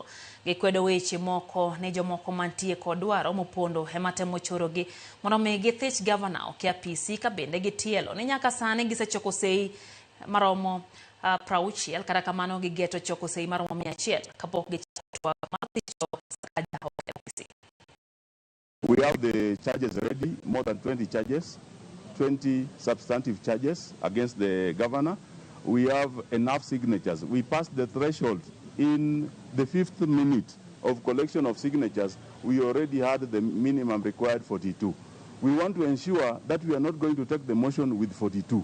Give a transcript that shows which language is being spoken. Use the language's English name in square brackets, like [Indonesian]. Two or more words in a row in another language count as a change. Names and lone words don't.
[Luo (Kenya and Tanzania)] Gikwedo weche moko ne jomoko mantie kod dwaro mopondo ema temo chorogi mondo githich Gavana ok e apisi ka bende gitielo ni nyaka sani gisechoko sei maromo 60 kata kamano gigeto choko sei maromo 100 kapok gichako mar thicho Sakaja ok e apisi. [English] We have the charges ready, more than 20 charges, 20 substantive charges against the governor. We have enough signatures. We passed the threshold in the 5th minute of collection of signatures. We already had the minimum required 42. We want to ensure that we are not going to take the motion with 42.